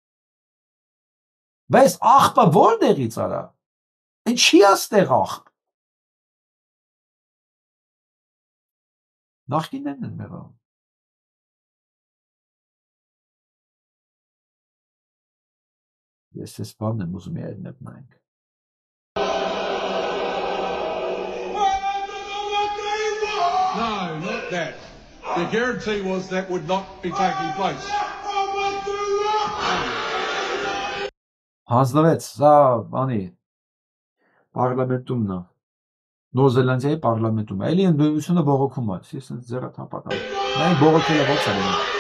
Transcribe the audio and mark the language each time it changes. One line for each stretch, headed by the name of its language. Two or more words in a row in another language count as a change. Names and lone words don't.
Armenian: բայց աղբը որտեղից արա, ինչի աստեղ աղբ, նախկիններն են մեղա, ես ես բանն եմ ուզում երնებ նայենք,
English: No, not that. The guarantee was that would not be taking place.
Armenian: Հանձնվեց, սա բանի պարլամենտումն է, Նոր Զելանդիայի պարլամենտում է, էլի ընդդիմությունը բողոքում է, ես ձեռը թապատամ, նայեք բողոքելը ոնց է լինում։